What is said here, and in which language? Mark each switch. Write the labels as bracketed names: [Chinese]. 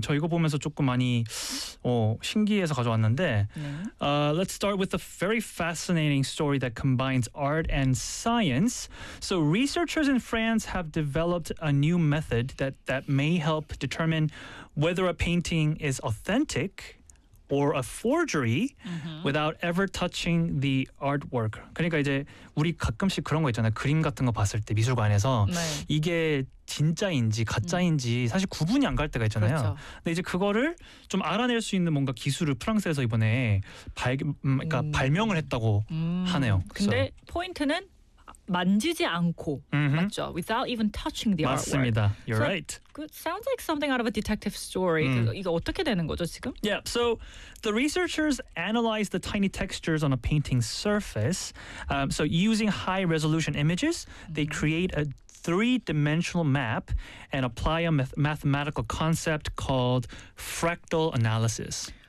[Korean] 저 이거 보면서 조금 많이 신기해서 가져왔는데. [English] Let's start with a very fascinating story that combines art and science. So researchers in France have developed a new method that may help determine whether a painting is authentic or a forgery mm-hmm. without ever touching the artwork. [Korean] 그러니까 이제 우리 가끔씩 그런 거 있잖아요. 그림 같은 거 봤을 때 미술관에서 네. 이게 진짜인지 가짜인지 사실 구분이 안 갈 때가 있잖아요. 그렇죠. 근데 이제 그거를 좀 알아낼 수 있는 뭔가 기술을 프랑스에서 이번에 그러니까 발명을 했다고 하네요. 근데 그래서. 포인트는 만지지 않고 mm-hmm. 맞죠? [English] Without even touching the [Korean] 맞습니다. [English] artwork. [Korean] 맞습니다. [English] You're so right. It sounds like something out of a detective story. Mm. [Korean] 이거 어떻게 되는 거죠, 지금? [English] Yeah. So the researchers analyzed the tiny textures on a painting's surface. So using high-resolution images, they create a three-dimensional map and apply a mathematical concept called fractal analysis.